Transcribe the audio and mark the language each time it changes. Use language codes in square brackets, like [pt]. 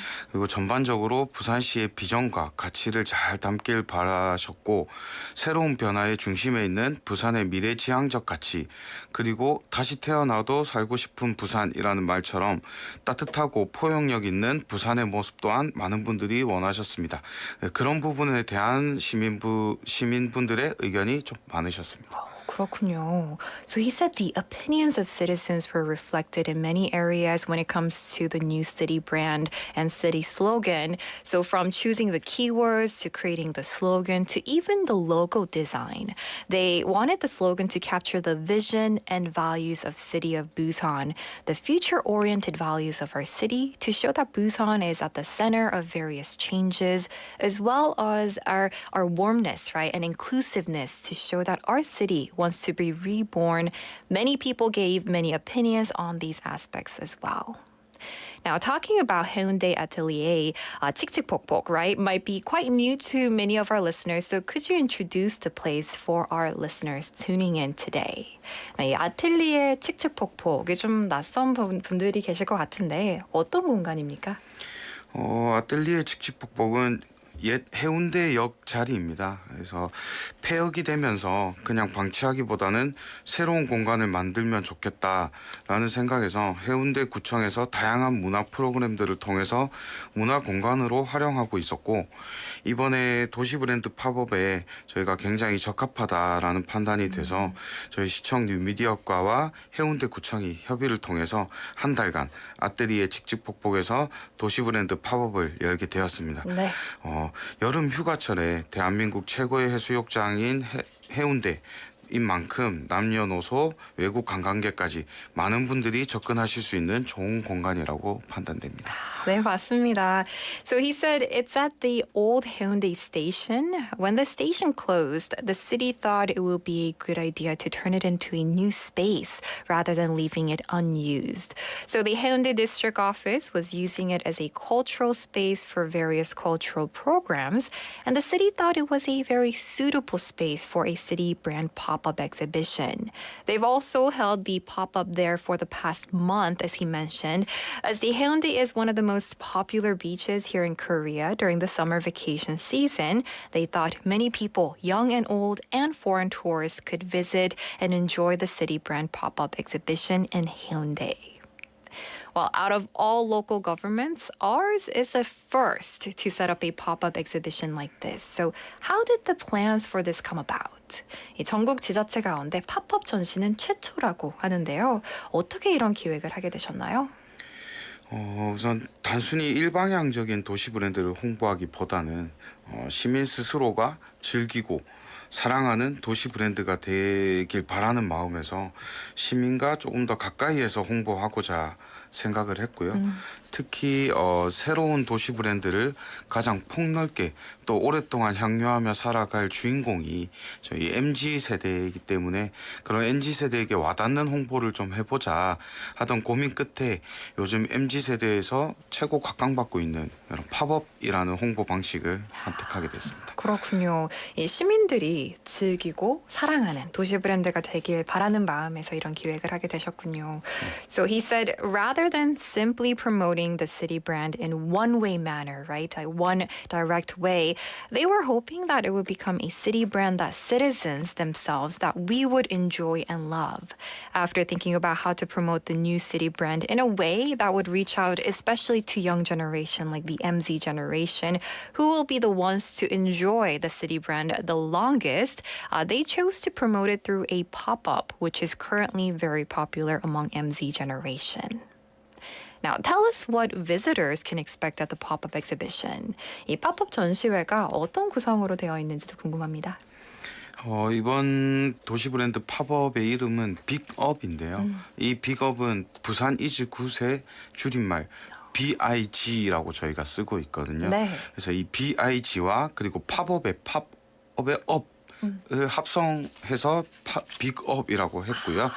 [ko] 그리고 전반적으로 부산시의 비전과 가치를 잘 담길 바라셨고 새로운 변화의 중심에 있는 부산의 미래지향적 가치 그리고 다시 태어나도 살고 싶은 부산이라는 말처럼 따뜻하고 포용력 있는 부산의 모습 또한 많은 분들이 원하셨습니다. 그런 부분에 대한 시민분들의 의견이 좀 많으셨습니다. 그렇군요. [en] So he said the opinions of citizens were reflected in many areas when it comes to the new city brand and city slogan. So from choosing the keywords to creating the slogan to even the logo design. They wanted the slogan to capture the vision and values of city of Busan, the future-oriented values of our city to show that Busan is at the center of various changes as well as our warmness, right, and inclusiveness to show that our city wants to be reborn. Many people gave many opinions on these aspects as well. Now, talking about Heundae Atelier, 칙칙폭폭, right, might be quite new to many of our listeners. So could you introduce the place for our listeners tuning in today? [ko] 이 아뜰리에 칙칙폭폭이 좀 낯선 분들이 계실 것 같은데 어떤 공간입니까? 아뜰리에 칙칙폭폭은 옛 해운대역 자리입니다. 그래서 폐역이 되면서 그냥 방치하기보다는 새로운 공간을 만들면 좋겠다라는 생각에서 해운대구청에서 다양한 문화 프로그램들을 통해서 문화 공간으로 활용하고 있었고 이번에 도시 브랜드 팝업에 저희가 굉장히 적합하다라는 판단이 돼서 저희 시청 뉴미디어과와 해운대구청이 협의를 통해서 한 달간 아뜰리에 칙칙폭폭에서 도시 브랜드 팝업을 열게 되었습니다. 네. 여름 휴가철에 대한민국 최고의 해수욕장인 해운대 인 만큼 남녀노소 외국 관광객까지 많은 분들이 접근하실 수 있는 좋은 공간이라고 판단됩니다. 네, 맞습니다. [en] So he said it's at the old Hyundai station. When the station closed, the city thought it would be a good idea to turn it into a new space rather than leaving it unused. So the Hyundai district office was using it as a cultural space for various cultural programs, and the city thought it was a very suitable space for a city brand pop-up exhibition. They've also held the pop-up there for the past month, as he mentioned, as the Hyundai is one of the most popular beaches here in Korea during the summer vacation season. They thought many people, young and old, and foreign tourists could visit and enjoy the city brand pop-up exhibition in Hyundai. Well, out of all local governments, ours is a first to set up a pop-up exhibition like this. So how did the plans for this come about? [ko] 이 전국 지자체 가운데 팝업 전시는 최초라고 하는데요. 어떻게 이런 기획을 하게 되셨나요? 우선 단순히 일방향적인 도시 브랜드를 홍보하기보다는 시민 스스로가 즐기고 사랑하는 도시 브랜드가 되길 바라는 마음에서 시민과 조금 더 가까이에서 홍보하고자 생각을 했고요. 특히 새로운 도시 브랜드를 가장 폭넓게 또 오랫동안 향유하며 살아갈 주인공이 저희 MZ 세대이기 때문에 그런 MZ 세대에게 와닿는 홍보를 좀 해보자 하던 고민 끝에 요즘 MZ 세대에서 최고 각광받고 있는 이런 팝업이라는 홍보 방식을 선택하게 됐습니다. 그렇군요. 이 시민들이 즐기고 사랑하는 도시 브랜드가 되길 바라는 마음에서 이런 기획을 하게 되셨군요. [en] So he said rather than simply promoting the city brand in one-way manner, right? Like one direct way, they were hoping that it would become a city brand that citizens themselves that we would enjoy and love. After thinking about how to promote the new city brand in a way that would reach out especially to young generation like the MZ generation, who will be the ones to enjoy the city brand the longest, they chose to promote it through a pop-up, which is currently very popular among MZ generation. Now, tell us what visitors can expect at the pop-up exhibition. [ko] 이 팝업 전시회가 어떤 구성으로 되어 있는지도 궁금합니다. 이번 도시 브랜드 팝업의 이름은 빅업인데요. 이 빅업은 부산 이즈 굿의 줄임말 BIG라고 저희가 쓰고 있거든요. 네. 그래서 이 BIG와 그리고 팝업의 업 합성해서 빅업이라고 했고요.